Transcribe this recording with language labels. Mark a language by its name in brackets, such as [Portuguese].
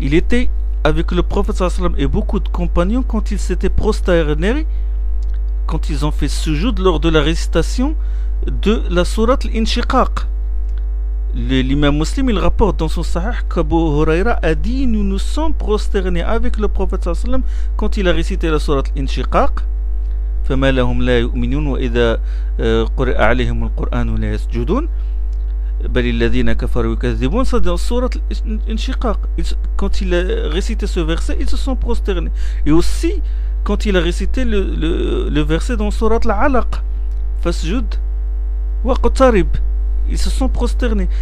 [French] Il était avec le prophète sallallahu alayhi wa sallam et beaucoup de compagnons quand ils s'étaient prosternés, quand ils ont fait sujoud lors de la récitation de la sourate Al-Inshiqaq. L'imam Muslim, il rapporte dans son Sahih qu'Abu Huraira a dit, nous nous sommes prosternés avec le prophète sallallahu alayhi wa sallam quand il a récité la sourate Al-Inshiqaq. [Arabic] فما لهم لا يؤمنون وإذا قرئ عليهم القرآن لا يسجدون بل الذين كفروا يكذبون. [French] C'est dans sourate Al-Inshiqaq. Quand il a récité ce verset, ils se sont prosternés. Et aussi quand il a récité le verset dans sourate Al-Alaq, [Arabic] fasjud waqtarib, [French] ils se sont prosternés.